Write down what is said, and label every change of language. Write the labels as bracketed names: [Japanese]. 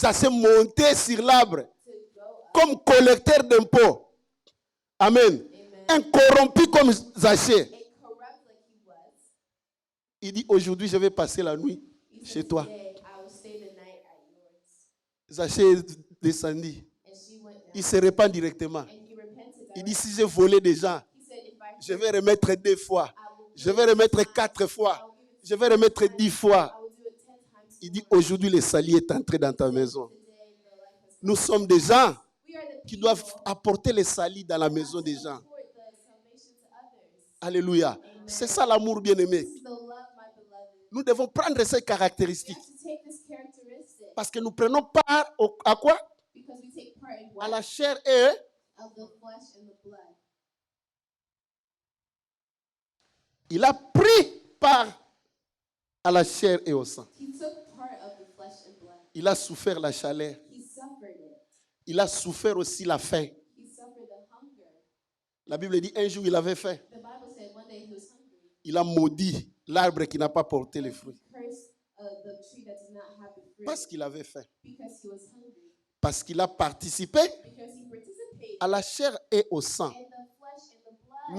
[French] Zachée monter sur l'arbre [English] to go up. [French] comme collecteur d'impôts. Amen. Un corrompu comme Zachée. [English] And corrupt like he was. [French] Il dit, aujourd'hui, je vais passer la nuit [English] He [French] chez [English] said, [French] toi. [English] today I will stay the night at yours. [French] Zachée est descendu. [English] And she went down. [French] Il se répand directement. [English] And he repented. [French] Il dit, [English] directly. [French] si j'ai volé des gens, [English] He said, if I [French] je vais remettre 2 fois. [English] I will [French] Je vais remettre 4 fois. Je vais remettre 10 fois. [English] I will do it 10 times. [French] Il dit, aujourd'hui, le salut est entré dans ta maison. [English] Today the life has [French] Nous sommes des gens [English] We are the [French] qui [English] people [French] doivent apporter le salut dans la maison des gens. [English] support the salvation to others. Alléluia. [French] C'est ça l'amour bien-aimé. [English] This is the love, my beloved. [French] Nous devons prendre ces [English] We [French] caractéristiques [English] have to take this characteristic [French] parce que nous prenons part à quoi? [English] because we take part in [French] À [English] what? [French] la chair et [English] Of the flesh and the blood. [French] il a pris part à la chair et au sang. [English] He took part of the flesh and blood. [French] Il a souffert la chaleur. [English] He suffered it. [French] Il a souffert aussi la faim. [English] He suffered the hunger. [French] La Bible dit un jour il avait faim. [English] The Bible said one day he was hungry. [French] Il a maudit l'arbre qui n'a pas porté les fruits. [English] He cursed the tree that did not have the fruit [French] Parce qu'il avait faim. [English] because he was hungry. [French] Parce qu'il a participé [English] Because he participated [French] à la chair et au sang. [English] in the flesh and the blood.